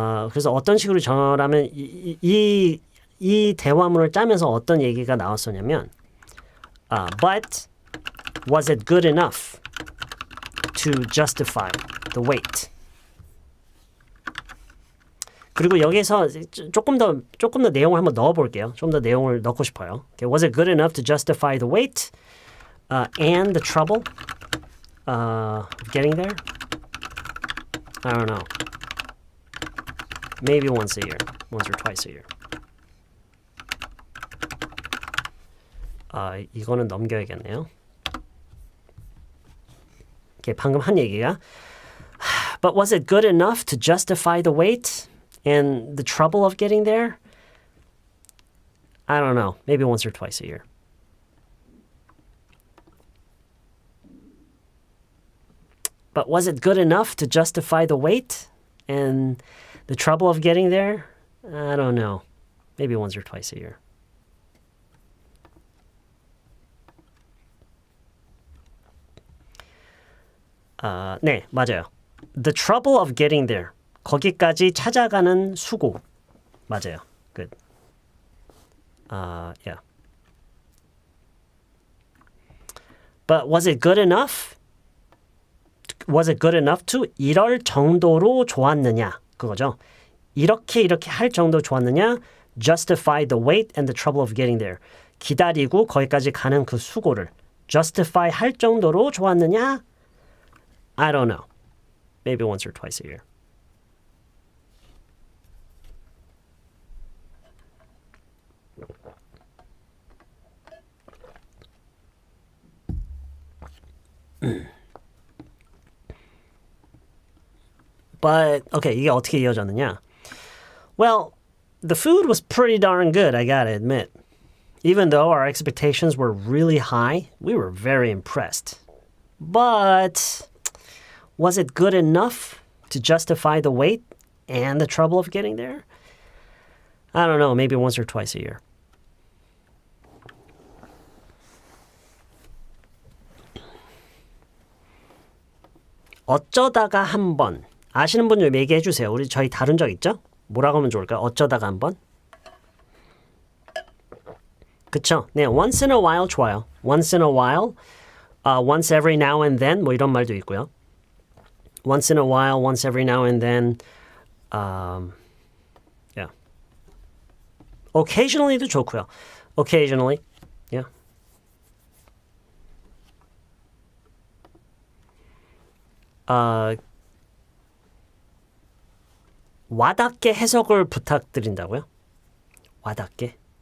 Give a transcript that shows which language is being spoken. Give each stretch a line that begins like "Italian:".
Korean: 그래서 어떤 식으로 전하면 이 대화문을 짜면서 어떤 얘기가 나왔었냐면
English: but was it good enough to justify the wait?
Korean: 그리고 여기서 조금 더 내용을 한번 넣어볼게요. 좀 더 내용을 넣고 싶어요.
English: Okay, was it good enough to justify the wait and the trouble getting there? I don't know. Maybe once a year, once or twice a year.
Korean: 이거는 넘겨야겠네요. 방금 한 얘기가
English: But was it good enough to justify the wait and the trouble of getting there? I don't know. Maybe once or twice a year. But was it good enough to justify the wait and the trouble of getting there? I don't know. Maybe once or twice a year.
Korean: 네, 맞아요.
English: The trouble of getting there.
Korean: 거기까지 찾아가는 수고. 맞아요.
English: Good. Yeah. But was it good enough? Was it good enough to?
Korean: 이럴 정도로 좋았느냐? 그거죠. 이렇게 할 정도로 좋았느냐?
English: Justify the wait and the trouble of getting there.
Korean: 기다리고 거기까지 가는 그 수고를 justify 할 정도로 좋았느냐?
English: I don't know. Maybe once or twice a year. But, okay,
Korean: 이게 어떻게 이어졌느냐?
English: Well, the food was pretty darn good, I gotta admit. Even though our expectations were really high, we were very impressed. But was it good enough to justify the wait and the trouble of getting there? I don't know, maybe once or twice a year.
Korean: 어쩌다가 한 번. 아시는 분 좀 얘기해 주세요. 저희 다룬 적 있죠? 뭐라고 하면 좋을까요? 어쩌다가 한 번? 그쵸? 네,
English: once in a while
Korean: 좋아요.
English: Once in a while, once every now and then
Korean: 뭐 이런 말도 있고요.
English: Once in a while, once every now and then, yeah.
Korean: Occasionally도 좋고요.
English: Occasionally, yeah.
Korean: 와닿게 해석을 부탁드린다고요? 와닿게?